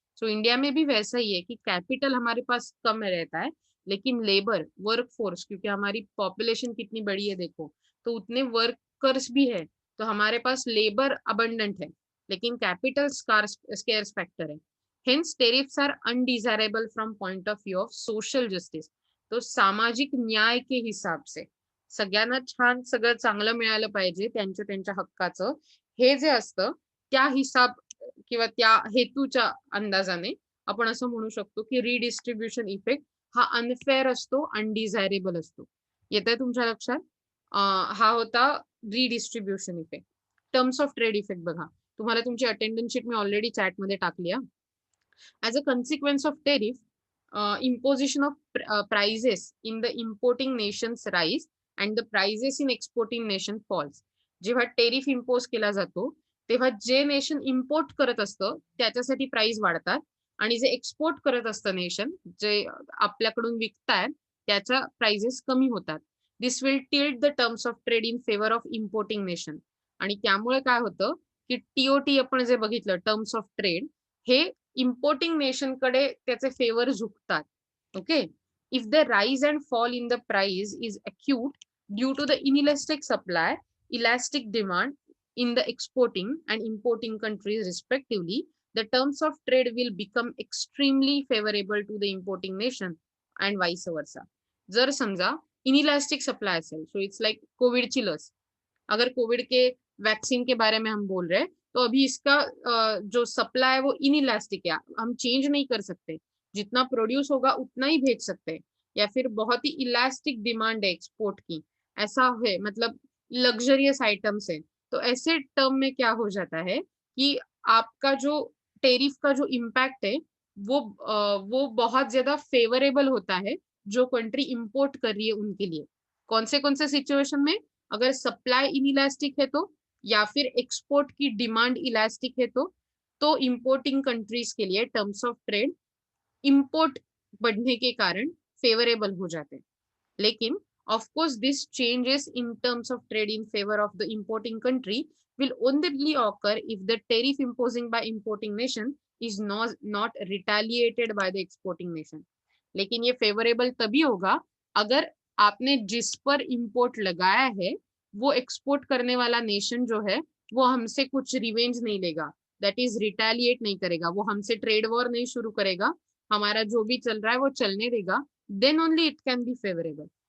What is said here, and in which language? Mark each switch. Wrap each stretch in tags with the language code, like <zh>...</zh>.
<hi>So India में भी वैसा ही है कि कैपिटल हमारे पास कम रहता है, लेकिन लेबर वर्क फोर्स, क्योंकि हमारी पॉपुलेशन कितनी बड़ी है देखो, तो उतने वर्कर्स भी है, तो हमारे पास लेबर अबंडेंट है, लेकिन कैपिटल स्केर्स फैक्टर है।</hi> <en>Hence tariffs are undesirable from point of view of social justice.</en> <hi>तो सामाजिक न्याय के हिसाब से</hi> <mr>सगळ्यांना छान सगळं चांगलं मिळालं पाहिजे त्यांच्या त्यांच्या हक्काचं, हे जे असतं त्या हिसाब किंवा त्या हेतूच्या अंदाजाने आपण असं म्हणू शकतो की रिडिस्ट्रीब्युशन इफेक्ट हा अनफेअर असतो, अनडिझायरेबल असतो। येतंय तुमच्या लक्षात? हा होता रिडिस्ट्रीब्युशन effect. Terms of trade effect बघा, तुम्हाला तुमची अटेंडन्स शीट मी ऑलरेडी चॅटमध्ये टाकली आहे।</mr> <en>As a consequence of tariff, imposition of prices in the importing nations rise and the prices in exporting nation falls.</en> <mr>जेव्हा टेरिफ इम्पोज केला जातो तेव्हा जे नेशन इम्पोर्ट करत असतं त्याच्यासाठी प्राइस वाढतात, आणि जे एक्सपोर्ट करत असतं नेशन, जे आपल्याकडून विकतायत त्याच्या प्राइसेस कमी होतात.</mr> <en>This will tilt the terms of trade in favour of importing nation.</en> <mr>आणि त्यामुळे काय होतं की टीओटी आपण जे बघितलं टर्म्स ऑफ ट्रेड, हे इम्पोर्टिंग नेशन कडे त्याचे favour झुकतात.</mr> <en>Okay, if the rise and fall in the price is acute due to the inelastic supply, elastic demand in the exporting and importing countries respectively, the terms of trade will become extremely favorable to the importing nation and vice versa.</en> <mr>जर समझा inelastic supply असेल,</mr> <en>so it's like</en> <hi>Covid की लस, अगर Covid के vaccine के बारे में हम बोल रहे हैं तो अभी इसका जो सप्लाई है वो इनइलास्टिक है, हम चेंज नहीं कर सकते, जितना प्रोड्यूस होगा उतना ही भेज सकते हैं, या फिर बहुत ही इलास्टिक डिमांड है एक्सपोर्ट की, ऐसा है, मतलब लग्जरियस आइटम्स है। तो ऐसे टर्म में क्या हो जाता है कि आपका जो टेरिफ का जो इम्पैक्ट है वो बहुत ज्यादा फेवरेबल होता है जो कंट्री इंपोर्ट कर रही है उनके लिए। कौन से सिचुएशन में? अगर सप्लाई इनइलास्टिक है तो, या फिर एक्सपोर्ट की डिमांड इलास्टिक है तो इंपोर्टिंग कंट्रीज के लिए टर्म्स ऑफ ट्रेड इंपोर्ट बढ़ने के कारण फेवरेबल हो जाते हैं। लेकिन</hi> <en>of course this changes in terms of trade in favor of the importing country will only occur if the tariff imposing by importing nation is not retaliated by the exporting nation.</en> <hi>लेकिन ये favourable तभी होगा अगर आपने जिस पर import लगाया है वो एक्सपोर्ट करने वाला नेशन जो है वो हमसे कुछ रिवेंज नहीं लेगा,</hi> <en>that is retaliate</en> <hi>नहीं करेगा, वो हमसे ट्रेड वॉर नहीं शुरू करेगा, हमारा जो भी चल रहा है वो चलने देगा,</hi> <en>Then only it can be favourable.</en>